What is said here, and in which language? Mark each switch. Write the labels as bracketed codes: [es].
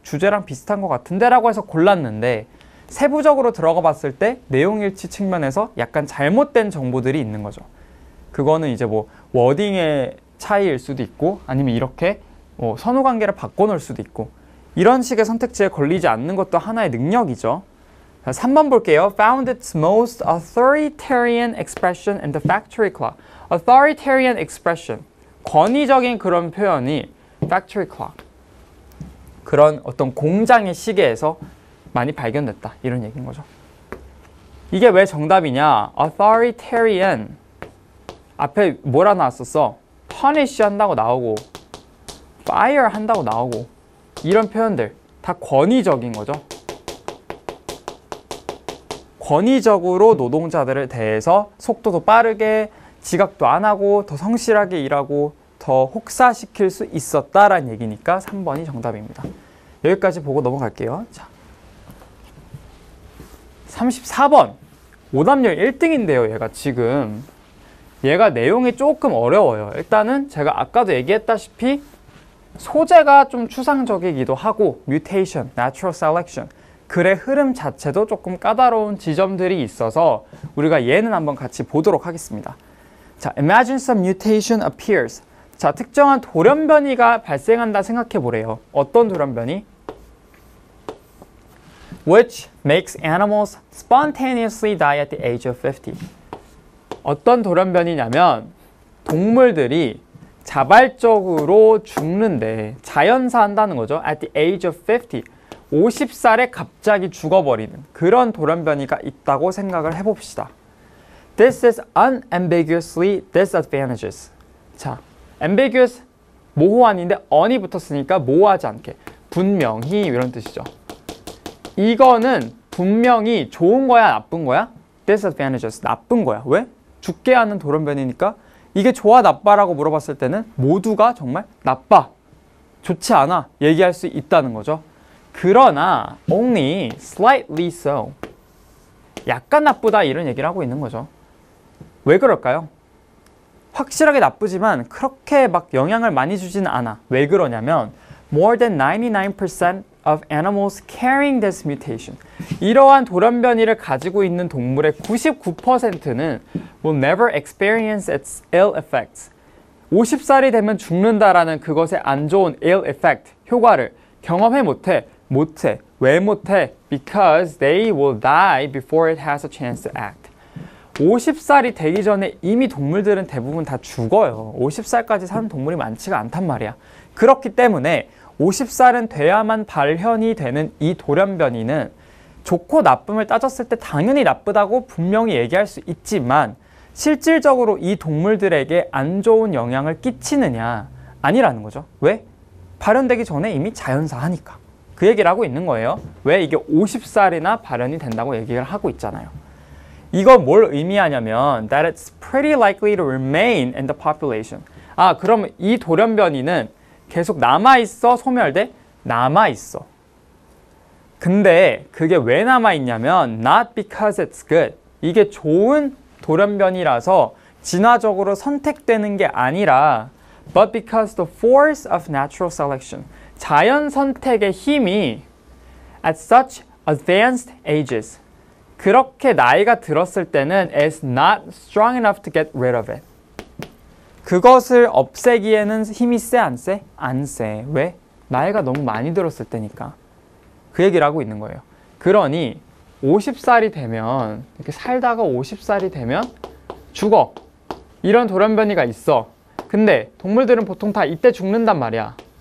[ko] 주제랑 비슷한 것 같은데? 라고 해서 골랐는데 세부적으로 들어가 봤을 때 내용일치 측면에서 약간 잘못된 정보들이 있는 거죠. 그거는 이제 뭐 워딩의 차이일 수도 있고 아니면 이렇게 선후관계를 바꿔놓을 수도 있고 이런 식의 선택지에 걸리지 않는 것도 하나의 능력이죠. 3번 볼게요. [en] Found its most authoritarian expression in the factory clock. Authoritarian expression. [ko] 권위적인 그런 표현이 [en] factory clock. [ko] 그런 어떤 공장의 시계에서 많이 발견됐다. 이런 얘기인 거죠. 이게 왜 정답이냐? authoritarian. 앞에 뭐라 나왔었어? punish 한다고 나오고 fire 한다고 나오고 이런 표현들 다 권위적인 거죠. 권위적으로 노동자들에 대해서 속도도 빠르게 지각도 안 하고 더 성실하게 일하고 더 혹사시킬 수 있었다라는 얘기니까 3번이 정답입니다. 여기까지 보고 넘어갈게요. 자, 34번 오답률 1등인데요. 얘가 지금 얘가 내용이 조금 어려워요. 일단은 제가 아까도 얘기했다시피 소재가 좀 추상적이기도 하고 [en] mutation, natural selection [ko] 글의 흐름 자체도 조금 까다로운 지점들이 있어서 우리가 얘는 한번 같이 보도록 하겠습니다. [en] 자, imagine some mutation appears. [ko] 자, 특정한 돌연변이가 발생한다 생각해 보래요. 어떤 돌연변이? [en] Which makes animals spontaneously die at the age of 50. [ko] 어떤 돌연변이냐면 동물들이 자발적으로 죽는데 자연사 한다는 거죠. [en] At the age of 50. [ko] 50살에 갑자기 죽어버리는 그런 돌연변이가 있다고 생각을 해봅시다. [en] This is unambiguously disadvantageous. [ko] 자, ambiguous 모호한인데 on이 붙었으니까 모호하지 않게 분명히 이런 뜻이죠. 이거는 분명히 좋은 거야 나쁜 거야? [en] disadvantageous [ko] 나쁜 거야. 왜? 죽게 하는 돌연변이니까 이게 좋아 나빠라고 물어봤을 때는 모두가 정말 나빠, 좋지 않아 얘기할 수 있다는 거죠. 그러나 [en] only slightly so. [ko] 약간 나쁘다 이런 얘기를 하고 있는 거죠. 왜 그럴까요? 확실하게 나쁘지만 그렇게 막 영향을 많이 주지는 않아. 왜 그러냐면 [en] more than 99% of animals carrying this mutation. [ko] 이러한 돌연변이를 가지고 있는 동물의 99%는 [en] will never experience its ill effects. [ko] 50살이 되면 죽는다라는 그것의 안 좋은 [en] ill effect, [ko] 효과를 경험해 못해. 왜 못해? [en] Because they will die before it has a chance to act. [ko] 50살이 되기 전에 이미 동물들은 대부분 다 죽어요. 50살까지 사는 동물이 많지가 않단 말이야. 그렇기 때문에 50살은 돼야만 발현이 되는 이 돌연변이는 좋고 나쁨을 따졌을 때 당연히 나쁘다고 분명히 얘기할 수 있지만 실질적으로 이 동물들에게 안 좋은 영향을 끼치느냐? 아니라는 거죠. 왜? 발현되기 전에 이미 자연사 하니까. 그 얘기를 하고 있는 거예요. 왜? 이게 50살이나 발현이 된다고 얘기를 하고 있잖아요. 이거 뭘 의미하냐면 [en] that it's pretty likely to remain in the population. [ko] 아, 그러면 이 돌연변이는 계속 남아있어? 소멸돼? 남아있어. 근데 그게 왜 남아있냐면 [en] not because it's good. [ko] 이게 좋은 돌연변이라서 진화적으로 선택되는 게 아니라 [en] but because the force of natural selection. [ko] 자연 선택의 힘이 [en] at such advanced ages. [ko] 그렇게 나이가 들었을 때는 [en] is not strong enough to get rid of it. [ko] 그것을 없애기에는 힘이 세, 안 세? 안 세. 왜? 나이가 너무 많이 들었을 때니까. 그 얘기를 하고 있는 거예요. 그러니 50살이 되면, 이렇게 살다가 50살이 되면 죽어. 이런 돌연변이가 있어. 근데 동물들은 보통 다 이때 죽는단 말이야.